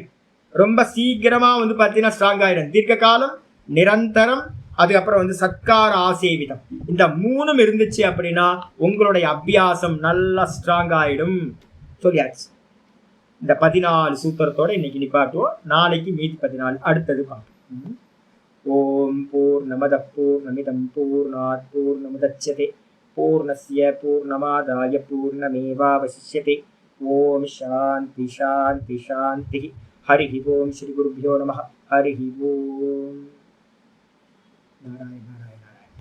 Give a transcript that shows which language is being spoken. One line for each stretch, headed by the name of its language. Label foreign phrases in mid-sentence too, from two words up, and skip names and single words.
Tamil: ரொம்ப சீக்கிரமா வந்து பார்த்தீங்கன்னா ஸ்ட்ராங் ஆயிடும். தீர்க்க காலம், நிரந்தரம், அதுக்கப்புறம் வந்து
Sanskrit: सत्कार आसेवितम्,
Tamil: இந்த 3 இருந்துச்சு அப்படின்னா உங்களுடைய அபியாசம் நல்லா ஸ்ட்ராங் ஆயிடும். சொல்லியாச்சு. இந்த 14 சூத்திரத்தோட இன்னைக்கு நிப்பாட்டுவோம். நாளைக்கு மீதி 14 அடுத்தது பார்ப்போம்.
Sanskrit: ॐ पूर्णमदः पूर्णमिदं पूर्णात् पूर्णमुदच्यते पूर्णस्य पूर्णमादाय पूर्णमेवावशिष्यते. ॐ शान्तिः शान्तिः शान्तिः. हरिः ॐ श्री गुरुभ्यो नमः. हरिः ॐ. நாராயண நாராயண.